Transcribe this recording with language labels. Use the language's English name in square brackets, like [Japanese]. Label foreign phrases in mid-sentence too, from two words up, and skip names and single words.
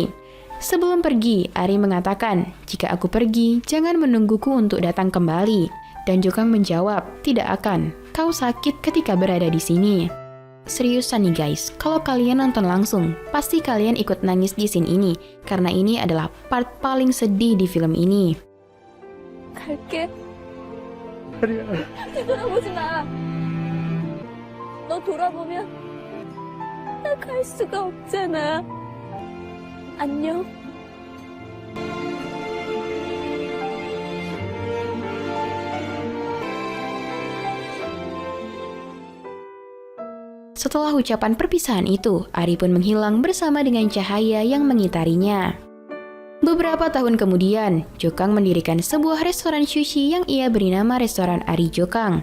[Indonesian] Sebelum pergi, Ari mengatakan, "Jika aku pergi, jangan menungguku untuk datang kembali." Dan Jokang menjawab, "Tidak akan. Kau sakit ketika berada di sini." Seriusan nih guys, kalau kalian nonton langsung, pasti kalian ikut nangis di scene ini, karena ini adalah part paling sedih di film ini. [Korean] 갈게. 다리야. 뒤돌아보지 마. 너 돌아보면 나 갈 수가 없잖아. 안녕. [Indonesian] Setelah ucapan perpisahan itu, Ari pun menghilang bersama dengan cahaya yang mengitarinya. Beberapa tahun kemudian, Jokang mendirikan sebuah restoran sushi yang ia beri nama Restoran Ari Jokang.